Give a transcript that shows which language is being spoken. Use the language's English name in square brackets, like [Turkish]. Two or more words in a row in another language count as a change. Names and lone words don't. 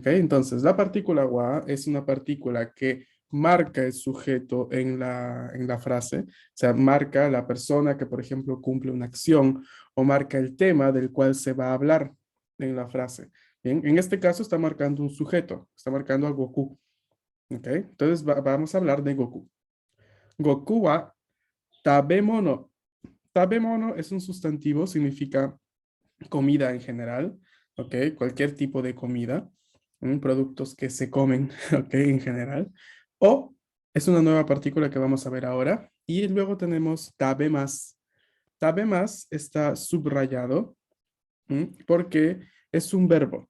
[Spanish] Entonces, la partícula WA es una partícula que marca el sujeto en la frase, o sea, marca la persona que, por ejemplo, cumple una acción o marca el tema del cual se va a hablar en la frase. Bien, en este caso está marcando un sujeto, está marcando a Goku. ¿Ok? Entonces vamos a hablar de Goku. [Japanese] 悟空は食べ物. [Spanish] Tabemono es un sustantivo, significa comida en general, ¿ok? Cualquier tipo de comida, productos que se comen, ¿ok? En general. O es una nueva partícula que vamos a ver ahora. Y luego tenemos tabemas. Tabemas está subrayado porque es un verbo.